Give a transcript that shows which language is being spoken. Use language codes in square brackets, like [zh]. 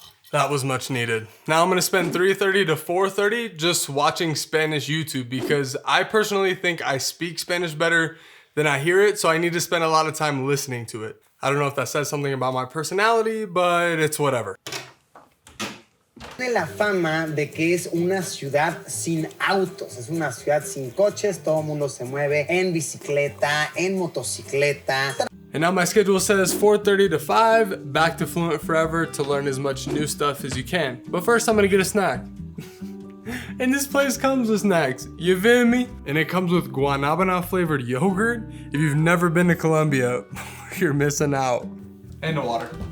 [en] That was much needed. Now I'm gonna spend 3:30 to 4:30 just watching Spanish YouTube because I personally think I speak Spanish better than I hear it, so I need to spend a lot of time listening to it. I don't know if that says something about my personality, but it's whatever. [es] Tiene la fama de que es una ciudad sin autos, es una ciudad sin coches, todo el mundo se mueve en bicicleta, en motocicleta. [en] And now my schedule says 4:30 to 5, back to Fluent Forever to learn as much new stuff as you can. But first I'm gonna get a snack. And this place comes with snacks, you feel me? And it comes with guanabana flavored yogurt. If you've never been to Colombia, you're missing out. And the water.